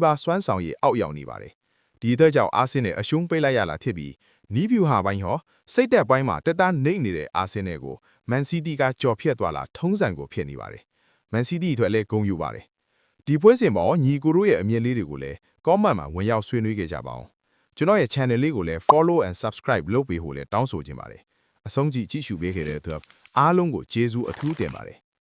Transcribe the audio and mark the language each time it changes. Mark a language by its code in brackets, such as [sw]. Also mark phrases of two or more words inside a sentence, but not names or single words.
[my] ပါးစွမ်းဆောင်ရည်အောက်ရောက်နေပါတယ်ဒီအတွက်ကြောင့်အာဆင်နယ်အရှုံးပေးလိုက်ရလာဖြစ်ပြီးနီးဗျူဟာပိုင်းဟောစိတ်သက်ပိုင်းမှာတက်တာနှိမ့်နေတဲ့အာဆင်နယ်ကိုမန်စီးတီးကကြော်ဖြတ်သွားလာထုံးစံကိုဖြစ်နေပါတယ်မန်စီးတီးအတွက်လည်းဂုဏ်ယူပါတယ်ဒီပွဲစဉ်ပေါ်ညီကိုတို့ရဲ့အမြင်လေးတွေကိုလည်း comment မှာဝင်ရောက်ဆွေးနွေးခဲ့ကြပါအောင်ကျွန်တော်ရဲ့ channel လေးကိုလည်း [en] follow and subscribe [my] လုပ်ပေးဖို့လည်းတောင်းဆိုချင်ပါတယ်အဆုံးကြည့်ကြည့်ရှုပေးခဲ့တဲ့အတွက်အားလုံးကိုကျေးဇူးအထူးတင်ပါတယ်